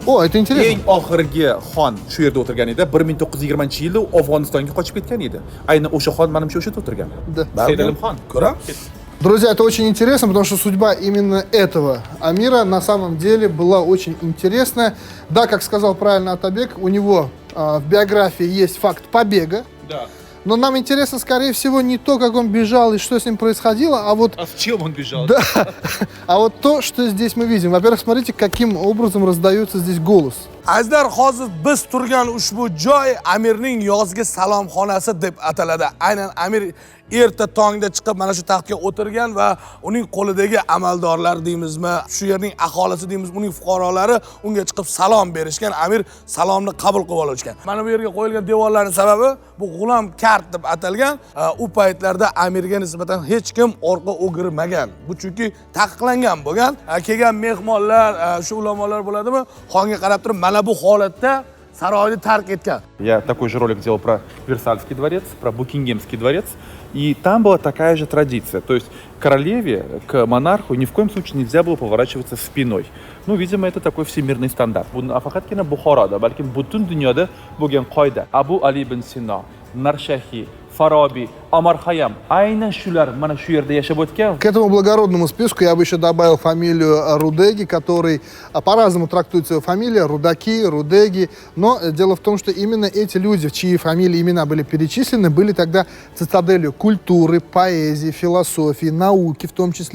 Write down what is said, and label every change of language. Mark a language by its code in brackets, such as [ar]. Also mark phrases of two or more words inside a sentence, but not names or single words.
[ru] О, это интересно. [uz] Eng oxirgi xon shu yerda o'tirgan edi. 1920-yilda u Afg'onistonga qochib ketgan edi. Aynan o'sha xon menimcha o'sha yerda o'tirgan. [ru] Да. [uz] Saydalimxon. Ko'ramiz. [ru] Друзья, это очень интересно, потому что судьба именно этого амира на самом деле была очень интересная. Да, как сказал правильно Атабек, у него в биографии есть факт побега. Да. Но нам интересно, скорее всего, не то, как он бежал и что с ним происходило, а вот... А в чем он бежал? Да, а вот то, что здесь мы видим. Во-первых, смотрите, каким образом раздается здесь голос. [uz] Azizlar, hozir biz turgan ushbu joy amirning yozgi salomxonasi deb ataladi. Aynan amir erta tongda chiqib mana shu taxtga o'tirgan va uning qo'lidagi amaldorlar deymizmi, shu yerning aholisi deymiz, uning fuqarolari unga chiqib salom berishgan, amir salomni qabul qilib olishgan. Mana bu yerga qo'yilgan devorlarning sababi bu g'ulom kart deb atalgan. U paytlarda amirga nisbatan hech kim orqa o'girmagan. Bu chunki taqiqlangan bo'lgan. Kelgan mehmonlar, shu ulamolar bo'ladimi, xonga qarab turib mana bu holatda saroyni tark etgan. [ru] Я такой же ролик делал про Версальский дворец, про Букингемский дворец. И там была такая же традиция. То есть королеве, к монарху ни в коем случае нельзя было поворачиваться спиной. Ну, видимо, это такой всемирный стандарт. [uz] Bu faqatgina Buxoroda, balki butun dunyoda bo'lgan qoida. Abu Ali ibn Sino, Narshahi, Farabi, Omar Xayyam aynan shular mana shu yerda yashab o'tgan. [ru] К этому благородному списку я бы еще добавил фамилию Рудеги, который по-разному трактуется его фамилия, Рудаки, Рудеги. Но дело в том, что именно эти люди, в чьи фамилии и имена были перечислены, были тогда цитаделью культуры, поэзии, философии, науки в том числе.